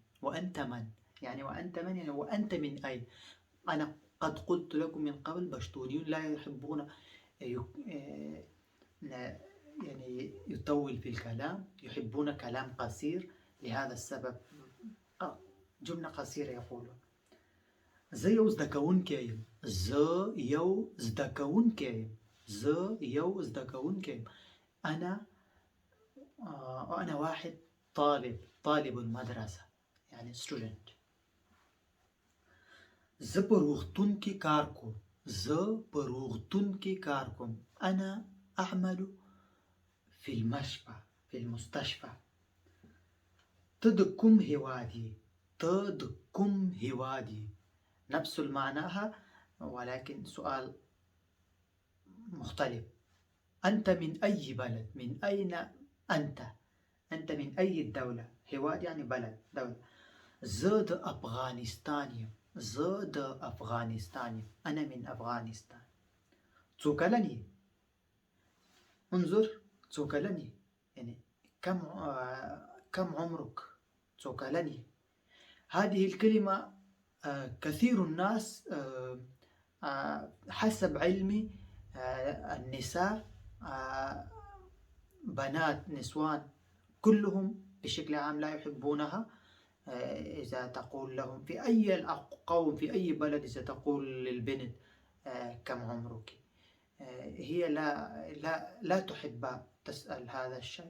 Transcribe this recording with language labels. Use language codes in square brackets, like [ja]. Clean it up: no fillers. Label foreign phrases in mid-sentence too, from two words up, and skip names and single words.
[ar] وأنت من؟ يعني وأنت من؟ يعني وأنت من أين؟ أنا قد قلت لكم من قبل بشتونيون لا يحبون يعني يطول في الكلام، يحبون كلام قصير. لهذا السبب جملة قصيرة يقولون [ps] زه یو زده کوونکی یم، زه یو زده کوونکی یم، زه یو زده کوونکی یم. [ar] أنا واحد طالب المدرسة يعني student. [ps] زه په روغتون کې کار کوم، زه په روغتون کې کار کوم. [ar] أنا أعمل في المستشفى. [ps] ته د کوم هیواد یې؟ ته د کوم هیواد یې؟ [ar] نفس معناها ولكن سؤال مختلف. أنت من أي بلد؟ من أين أنت؟ أنت من أي الدولة؟ هواد يعني بلد، دولة. [ps] زه د أفغانستان یم، زه د أفغانستان یم، [ar] أنا من أفغانستان. [ps] څو کلن یې؟ انظر څو کلن یې [ar] يعني كم عمرك؟ [ps] څو کلن یې؟ [ar] هذه الكلمة كثير الناس حسب علمي النساء بنات نسوان كلهم بشكل عام لا يحبونها. إذا تقول لهم في أي قوم في أي بلد، إذا تقول للبنت كم عمرك، هي لا تحب تسأل هذا الشيء.